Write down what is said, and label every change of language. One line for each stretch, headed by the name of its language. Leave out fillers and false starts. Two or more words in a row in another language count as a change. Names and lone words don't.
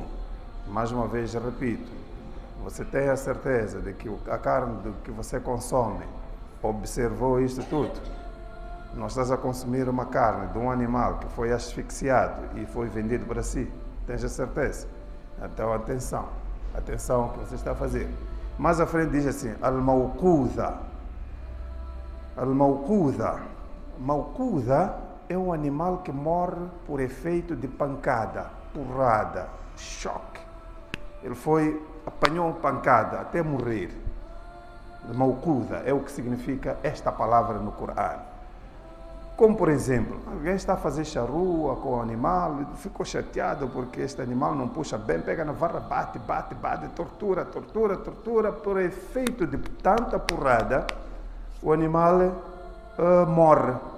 Portuguese: Mais uma vez, repito, você tem a certeza de que a carne que você consome observou isto tudo. Não estás a consumir uma carne de um animal que foi asfixiado e foi vendido para si. Tens a certeza? Então, atenção ao que você está a fazer. Mais à frente diz assim, al-mawquudha. Al-mawquudha. Mawquudha é um animal que morre por efeito de pancada, porrada, choque. Ele apanhou uma pancada até morrer. Mawquudha é o que significa esta palavra no Corão. Como, por exemplo, alguém está a fazer charrua com o animal, ficou chateado porque este animal não puxa bem, pega na vara, bate, tortura, por efeito de tanta porrada, o animal morre.